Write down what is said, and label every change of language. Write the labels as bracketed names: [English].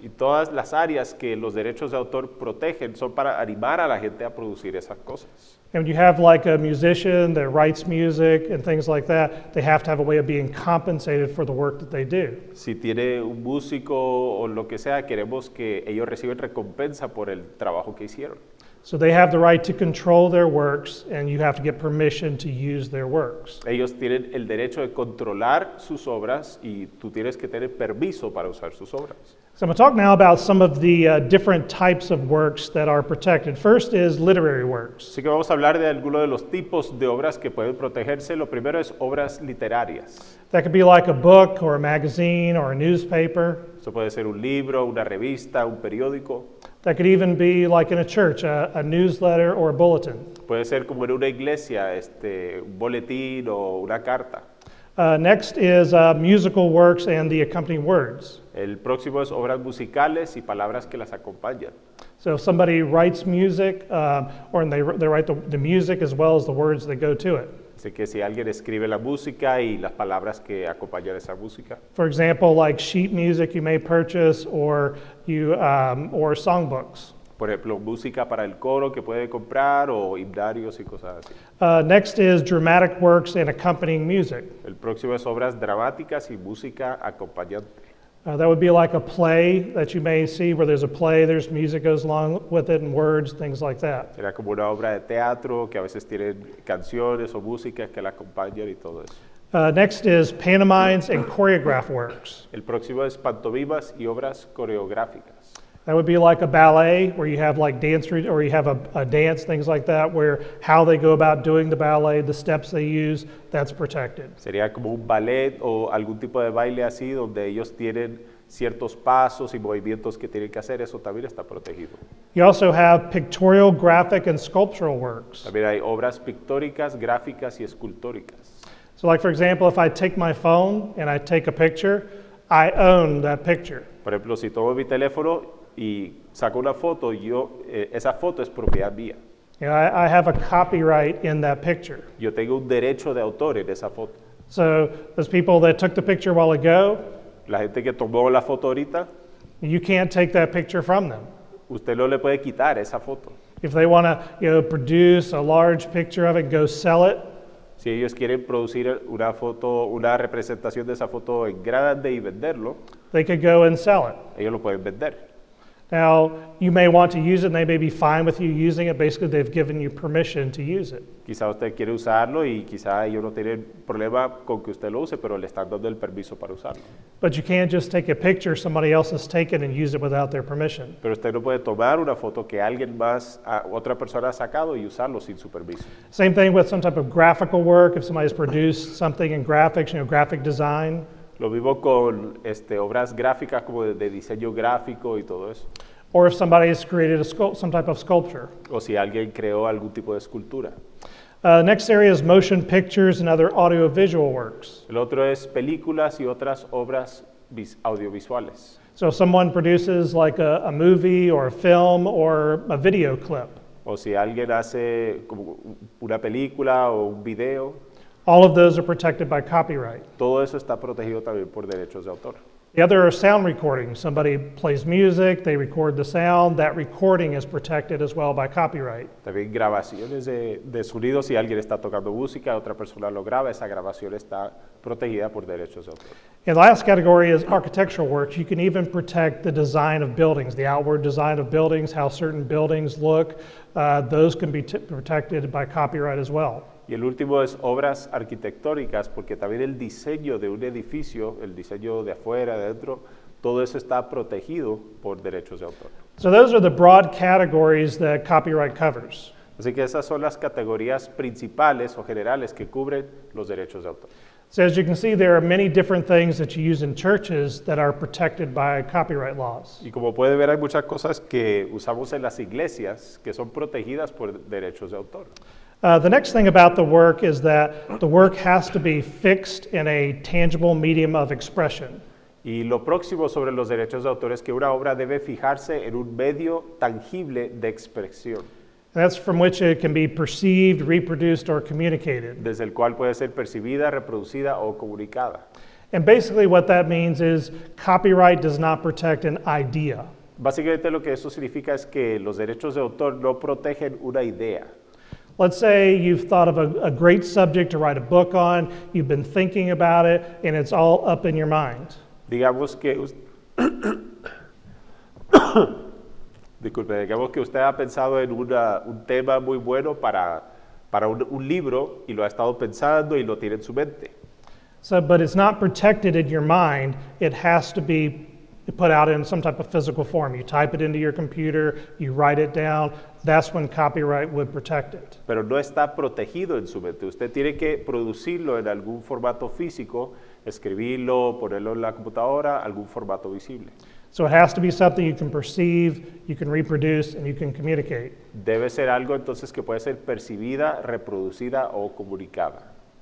[Spanish] Y todas las áreas que los derechos de autor protegen son para animar a la gente a producir esas cosas. [English] And when you have like a musician that writes music and things like that, they have to have a way of being compensated for the work that they do. [Spanish] Si tiene un músico o lo que sea, queremos que ellos reciban recompensa por el trabajo que hicieron. [English] So they have the right to control their works, and you have to get permission to use their works. [Spanish] Ellos tienen el derecho de controlar sus obras y tú tienes que tener permiso para usar sus obras. [English] So I'm going to talk now about some of the different types of works that are protected. First is literary works. [Spanish] Así que vamos a hablar de algunos de los tipos de obras que pueden protegerse. Lo primero es obras literarias. [English] That could be like a book or a magazine or a newspaper. [Spanish] Eso puede ser un libro, una revista, un periódico. [English] That could even be like in a church, a newsletter or a bulletin. [Spanish] Puede ser como en una iglesia, un boletín o una carta. [English] Next is musical works and the accompanying words. [Spanish] El próximo es obras musicales y palabras que las acompañan. [English] So if somebody writes music, or they write the music as well as the words that go to it. [Spanish] Así que si alguien escribe la música y las palabras que acompañan esa música. [English] For example, like sheet music you may purchase, or songbooks. [Spanish] Por ejemplo, música para el coro que puede comprar o himnarios y cosas así. [English] Next is dramatic works and accompanying music. [Spanish] El próximo es obras dramáticas y música acompañante. [English] That would be like a play that you may see where there's a play, there's music goes along with it and words, things like that. [Spanish] Será como una obra de teatro que a veces tienen canciones o músicas que la acompañan y todo eso. [English] Next is pantomimes and choreographed works. [Spanish] El próximo es pantomimas y obras coreográficas. [English] That would be like a ballet where you have like dance, or you have a dance, things like that, where how they go about doing the ballet, the steps they use, that's protected. [Spanish] Sería como un ballet o algún tipo de baile así donde ellos tienen ciertos pasos y movimientos que tienen que hacer, eso también está protegido. [English] You also have pictorial, graphic, and sculptural works. [Spanish] También hay obras pictóricas, gráficas y escultóricas. [English] So like for example, if I take my phone and I take a picture, I own that picture. [Spanish] Por ejemplo, si tomo mi teléfono y saco una foto, esa foto es propiedad mía. [English] You know, I have a copyright in that picture. [Spanish] Yo tengo un derecho de autor en esa foto. [English] So those people that took the picture a while ago, [Spanish] La gente que tomó la foto ahorita, [English] you can't take that picture from them. [Spanish] usted no le puede quitar esa foto. [English] If they want to, produce a large picture of it and go sell it, [Spanish] Si ellos quieren producir una foto, una representación de esa foto en grande y venderlo, [English] they could go and sell it. [Spanish] ellos lo pueden vender. [English] Now, you may want to use it and they may be fine with you using it. Basically, they've given you permission to use it. [Spanish] Quizá usted quiere usarlo y quizá ellos no tienen problema con que usted lo use, pero le están dando el permiso para usarlo. [English] But you can't just take a picture somebody else has taken and use it without their permission. [Spanish] Pero usted no puede tomar una foto que alguien más, otra persona ha sacado y usarlo sin su permiso. [English] Same thing with some type of graphical work. If somebody's produced something in graphics, graphic design. [Spanish] Lo mismo con obras gráficas como de diseño gráfico y todo eso. [English] Or if somebody has created some type of sculpture. [Spanish] O si alguien creó algún tipo de escultura. [English] Next area is motion pictures and other audiovisual works. [Spanish] El otro es películas y otras obras audiovisuales. [English] So if someone produces like a movie or a film or a video clip. [Spanish] O si alguien hace como una película o un video. [English] All of those are protected by copyright. [Spanish] Todo eso está protegido también por derechos de autor. [English] The other are sound recordings. Somebody plays music, they record the sound. That recording is protected as well by copyright. [Spanish] También grabaciones de sonido. Si alguien está tocando música, otra persona lo graba, esa grabación está protegida por derechos de autor. [English] And the last category is architectural works. You can even protect the design of buildings, the outward design of buildings, how certain buildings look. Those can be protected by copyright as well. [Spanish] Y el último es obras arquitectónicas, porque también el diseño de un edificio, el diseño de afuera, de dentro, todo eso está protegido por derechos de autor. [English] So those are the broad categories that copyright covers. [Spanish] Así que esas son las categorías principales o generales que cubren los derechos de autor. [English] So as you can see, there are many different things that you use in churches that are protected by copyright laws. [Spanish] Y como puede ver, hay muchas cosas que usamos en las iglesias que son protegidas por derechos de autor. [English] The next thing about the work is that the work has to be fixed in a tangible medium of expression. [Spanish] Y lo próximo sobre los derechos de autor es que una obra debe fijarse en un medio tangible de expresión. [English] And that's from which it can be perceived, reproduced, or communicated. [Spanish] Desde el cual puede ser percibida, reproducida o comunicada. [English] And basically what that means is copyright does not protect an idea. [Spanish] Básicamente lo que eso significa es que los derechos de autor no protegen una idea. [English] Let's say you've thought of a great subject to write a book on, you've been thinking about it, and it's all up in your mind. [Spanish] Digamos que digamos que usted ha pensado en un tema muy bueno para un libro y lo ha estado pensando y lo tiene en su mente. [English] So, but it's not protected in your mind. It has to be put out in some type of physical form. You type it into your computer, you write it down. That's when copyright would protect it. [Spanish] Pero no está protegido en su mente. Usted tiene que producirlo en algún formato físico, escribirlo, ponerlo en la computadora, algún formato visible. [English] So it has to be something you can perceive, you can reproduce, and you can communicate. [Spanish] Debe ser algo entonces que puede ser percibida, reproducida o comunicada.